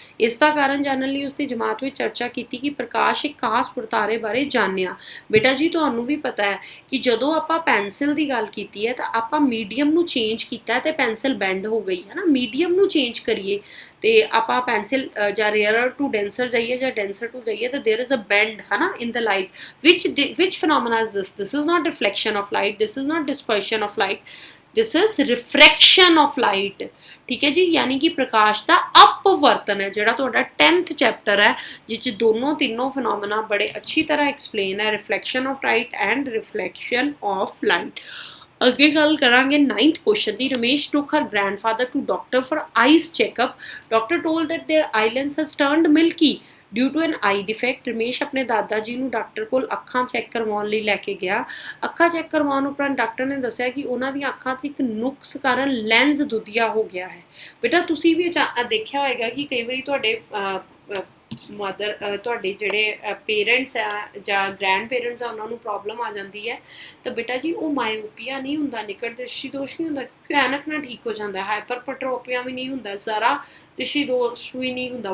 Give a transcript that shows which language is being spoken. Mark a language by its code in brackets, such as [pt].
[pa] ਇਸ ਦਾ ਕਾਰਨ ਜਾਣਨ ਲਈ ਉਸਦੀ ਜਮਾਤ ਵਿੱਚ ਚਰਚਾ ਕੀਤੀ ਕਿ ਪ੍ਰਕਾਸ਼ ਇੱਕ ਖਾਸ ਵਰਤਾਰੇ ਬਾਰੇ ਜਾਣਿਆ। ਬੇਟਾ ਜੀ ਤੁਹਾਨੂੰ ਵੀ ਪਤਾ ਹੈ ਕਿ ਜਦੋਂ ਆਪਾਂ ਪੈਨਸਿਲ ਦੀ ਗੱਲ ਕੀਤੀ ਹੈ ਤਾਂ ਆਪਾਂ ਮੀਡੀਅਮ ਨੂੰ ਚੇਂਜ ਕੀਤਾ ਤੇ ਪੈਨਸਿਲ ਬੈਂਡ ਹੋ ਗਈ ਹੈ ਨਾ। ਮੀਡੀਅਮ ਨੂੰ ਚੇਂਜ ਕਰੀਏ ਤੇ ਆਪਾਂ ਪੈਨਸਿਲ ਜਾਂ [en] rarer to denser [pa] ਜਾਈਏ ਜਾਂ [en] denser to [pa] ਜਾਈਏ ਤਾਂ [en] there is a bend [pa] ਹੈ ਨਾ [en] In the light. which phenomena is this? This is not reflection of light, this is not dispersion of light, this is refraction of light, [pa] ਠੀਕ ਹੈ ਜੀ। ਯਾਨੀ ਕਿ ਪ੍ਰਕਾਸ਼ ਦਾ ਅਪਵਰਤਨ ਹੈ ਜਿਹੜਾ ਤੁਹਾਡਾ 10th ਚੈਪਟਰ ਹੈ, ਜਿਸ ਦੋਨੋਂ ਤਿੰਨੋਂ ਫਿਨੋਮੇਨਾ ਬੜੇ ਅੱਛੀ ਤਰ੍ਹਾਂ ਐਕਸਪਲੇਨ ਹੈ, [en] Reflection of light and reflection of light. [pa] ਅੱਗੇ ਗੱਲ ਕਰਾਂਗੇ 9th question ਦੀ। [en] Ramesh took her grandfather to doctor for eyes checkup. Doctor told that their eyelids has turned milky. Due to an eye defect [pa] Ramesh ਆਪਣੇ ਦਾਦਾ ਜੀ ਨੂੰ doctor ਕੋਲ ਅੱਖਾਂ check ਕਰਵਾਉਣ ਲਈ ਲੈ ਕੇ ਗਿਆ। ਅੱਖਾਂ ਚੈੱਕ ਕਰਵਾਉਣ ਉਪਰੰਤ ਡਾਕਟਰ ਨੇ ਦੱਸਿਆ ਕਿ ਉਹਨਾਂ ਦੀਆਂ ਅੱਖਾਂ 'ਤੇ ਇੱਕ ਨੁਕਸ ਕਾਰਨ ਲੈਂਸ ਦੁਧੀਆ ਹੋ ਗਿਆ ਹੈ। ਬੇਟਾ ਤੁਸੀਂ ਵੀ ਦੇਖਿਆ ਹੋਏਗਾ ਕਿ ਕਈ ਵਾਰੀ ਤੁਹਾਡੇ ਮਦਰ ਤੁਹਾਡੇ ਜਿਹੜੇ ਪੇਰੈਂਟਸ ਆ ਜਾਂ ਗ੍ਰੈਂਡ ਪੇਰੈਂਟਸ ਆ ਉਹਨਾਂ ਨੂੰ ਪ੍ਰੋਬਲਮ ਆ ਜਾਂਦੀ ਹੈ ਤਾਂ ਬੇਟਾ ਜੀ ਉਹ ਮਾਇਓਪੀਆ ਨਹੀਂ ਹੁੰਦਾ, ਨਿਕਟ ਦ੍ਰਿਸ਼ਟੀ ਦੋਸ਼ ਨਹੀਂ ਹੁੰਦਾ, ਕਿਉਂਕਿ ਐਨਕ ਨਾਲ ਠੀਕ ਹੋ ਜਾਂਦਾ, ਹਾਈਪਰਪਟਰੋਪੀਆ ਵੀ ਨਹੀਂ ਹੁੰਦਾ, ਜ਼ਰਾ ਦ੍ਰਿਸ਼ਟੀ ਦੋਸ਼ ਵੀ ਨਹੀਂ ਹੁੰਦਾ।